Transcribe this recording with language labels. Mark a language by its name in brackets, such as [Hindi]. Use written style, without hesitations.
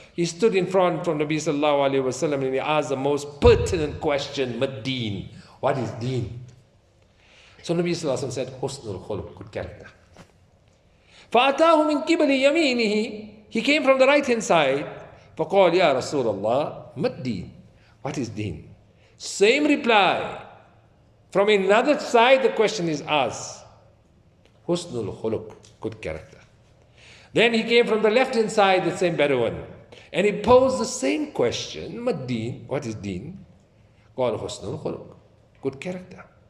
[English] He stood in front from Nabi sallallahu alayhi wasallam and he asked the most pertinent question, [Arabic] Mad-Deen? [English] What is deen? So Nabi sallallahu alayhi wasallam said, [Arabic] Husnul khuluq, [English] good character. [Arabic] فَأَتَاهُ مِنْ قِبَلِ يَمِينِهِ [English] He came from the right hand side. [Arabic] فَقَالَ يَا رَسُولَ اللَّهِ [English] Mad-Deen? What is deen? Same reply. From another side the question is asked. [Arabic] Husnul khuluq, [English] good character. Then he came from the left-hand side, the same Bedouin, and he posed the same question, [Arabic] Mad-Deen? [English] What is deen? [Arabic] Qala husnul khuluq, [English] good character.